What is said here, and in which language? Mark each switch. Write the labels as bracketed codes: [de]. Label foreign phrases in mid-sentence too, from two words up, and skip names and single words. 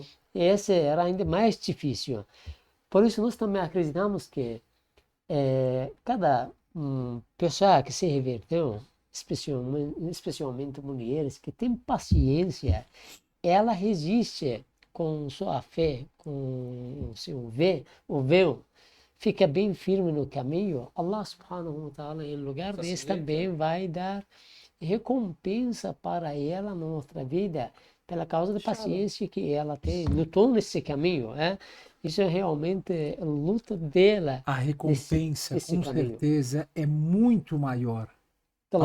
[pt] Esse era ainda mais difícil. Por isso, nós também acreditamos que cada pessoa que se reverteu, especialmente mulheres que têm paciência, ela resiste com sua fé, com o seu véu, fica bem firme no caminho. [ar] الله سبحانه وتعالى, [pt] em lugar desse, também vai dar recompensa para ela na outra vida, pela causa da paciência que ela tem, lutou nesse caminho. Isso é realmente a luta dela. A recompensa, nesse com caminho. certeza, é muito maior para